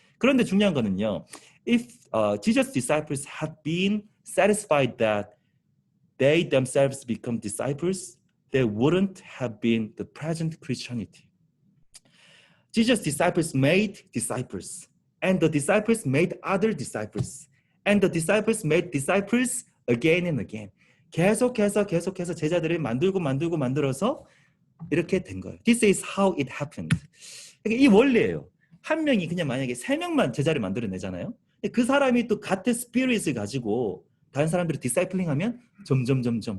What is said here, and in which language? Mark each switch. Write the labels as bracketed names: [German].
[Korean] 그런데 중요한 거는요. [English] If Jesus' disciples had been satisfied that they themselves become disciples, there wouldn't have been the present Christianity. Jesus' disciples made disciples, and the disciples made other disciples, and the disciples made disciples again and again. [Korean] 계속해서 제자들을 만들어서 이렇게 된 거예요. [English] This is how it happened. [Korean] 그러니까 이 원리예요. 한 명이 그냥 만약에 3명만 제자를 만들어내잖아요. 그 사람이 또 같은 스피릿을 가지고 다른 사람들을 디사이플링하면 점점.